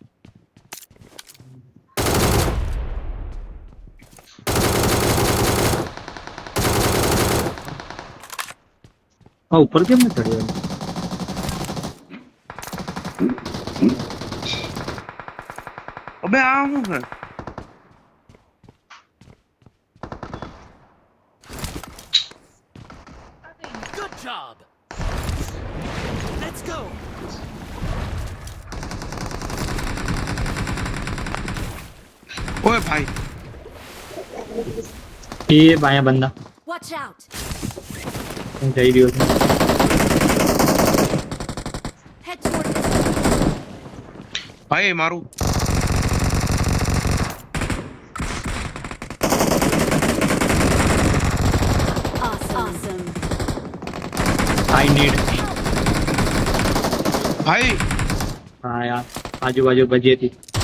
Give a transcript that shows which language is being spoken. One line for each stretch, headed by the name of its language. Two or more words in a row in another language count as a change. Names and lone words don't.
Gujarati: આ ઉપર કેમ ન ચડ્યો? અબે આ શું છે
English: Good job. Let's go.
Gujarati: ઓય ભાઈ એ અહીંયા બંદા.
English: Watch out.
Gujarati: હું જઈ રહ્યો છું.
English: Head toward this.
Gujarati: ભાઈ મારું
English: Awesome. I need.
Gujarati: ભાઈ હા યાર આજુબાજુ બજી હતી.